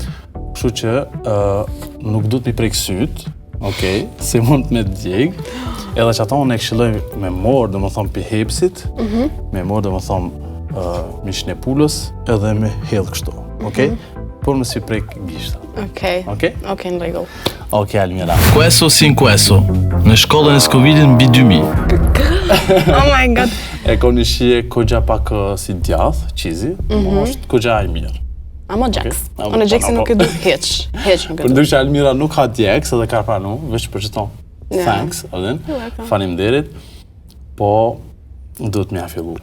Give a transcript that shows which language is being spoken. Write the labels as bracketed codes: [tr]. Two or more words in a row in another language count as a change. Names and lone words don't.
[sq] Kështu që nuk du t'mi prek sytë, okej, se mund me djegë, edhe që ata unë e këshilloj me morë, dhe më thëmë pi hepsit, me morë, dhe më thëmë mishin e pulës, edhe me hedhë kështu, okej? Por më si prek gishta. Okej. Okej? Okej, në rregull. Okej, Almira. [es] Queso sin queso, [sq] në shkollën e Covidit mbi 2000. [en] Oh my god. [sq] E ko një shije kogja pak si djath, qizi, është kogja e mirë. Amo Jax. Okay. Unë Jaxi nuk e du heq nuk e Për du. ndryshë Almira nuk ka djeks edhe ka pranu, veç për qëton. Thanks, Odin. Faleminderit. Po, duhet me a fillu.